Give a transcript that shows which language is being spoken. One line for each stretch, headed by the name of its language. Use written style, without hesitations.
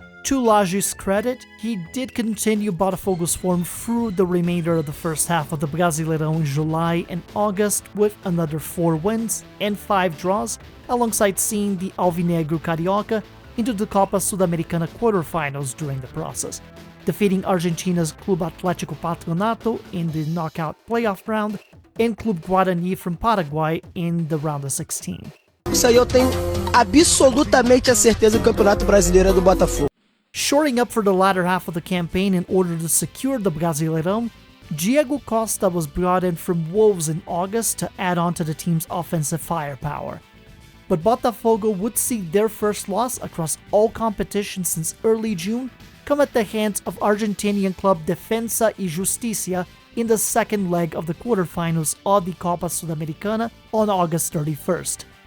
English: To Lage's credit, he did continue Botafogo's form through the remainder of the first half of the Brasileirão in July and August with another 4 wins and 5 draws, alongside seeing the Alvinegro Carioca into the Copa Sudamericana quarterfinals during the process, defeating Argentina's Clube Atlético Patronato in the knockout playoff round and Clube Guarani from Paraguay in the round of 16.
Portuguese: Isso aí eu tenho absolutamente a certeza que o Campeonato Brasileiro é do Botafogo.
English: Shoring up for the latter half of the campaign in order to secure the Brasileirão, Diego Costa was brought in from Wolves in August to add on to the team's offensive firepower. But Botafogo would see their first loss across all competitions since early June come at the hands of Argentinian club Defensa y Justicia in the second leg of the quarterfinals of the Copa Sudamericana on August 31st.